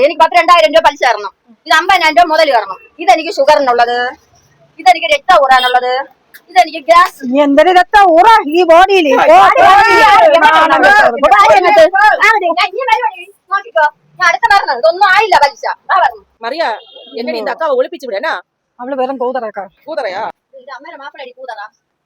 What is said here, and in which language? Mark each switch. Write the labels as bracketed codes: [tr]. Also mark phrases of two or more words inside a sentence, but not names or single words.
[ml] എനിക്ക് 12,000 രൂപ പലിശ തരണം. ഇത് 50,000 രൂപ മുതൽ കയറണം. ഇതെനിക്ക് ഷുഗറിനുള്ളത്, ഇതെനിക്ക് രക്തം ഊറാനുള്ളത്, ഇതെനിക്ക് ഗ്യാസ്. എന്തൊരു രക്തം ഊറ ഈ ബോഡിയില് നോക്കിക്കോ. ഞാൻ അടുത്ത പറഞ്ഞത് ഇതൊന്നും ആയില്ല പലിശ. [ta] மரியா என்னடி இந்த அக்காவை ஒளிப்பிச்சு விடனா? [ml] അവള് വെറും കൂതറക്കാ. [ta] கூதறையா? [ml] ഇത് അമ്മേടെ മാപ്പിളടി കൂതറ.